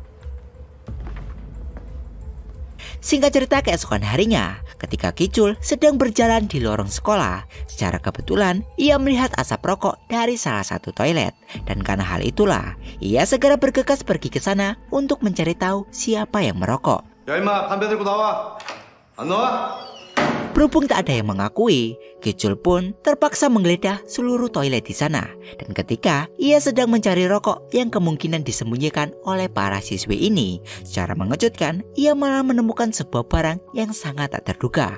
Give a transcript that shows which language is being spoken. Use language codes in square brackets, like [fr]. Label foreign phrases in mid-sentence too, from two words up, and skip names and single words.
[id] Singkat cerita, keesokan harinya, ketika Ki-chul sedang berjalan di lorong sekolah, secara kebetulan ia melihat asap rokok dari salah satu toilet. Dan karena hal itulah, ia segera bergegas pergi ke sana untuk mencari tahu siapa yang merokok. [ko] 야 임마 담배 들고 나와. 안 나와? [id] Berhubung tak ada yang mengakui, Ki-chul pun terpaksa menggeledah seluruh toilet di sana. Dan ketika ia sedang mencari rokok yang kemungkinan disembunyikan oleh para siswi ini, secara mengejutkan ia malah menemukan sebuah barang yang sangat tak terduga.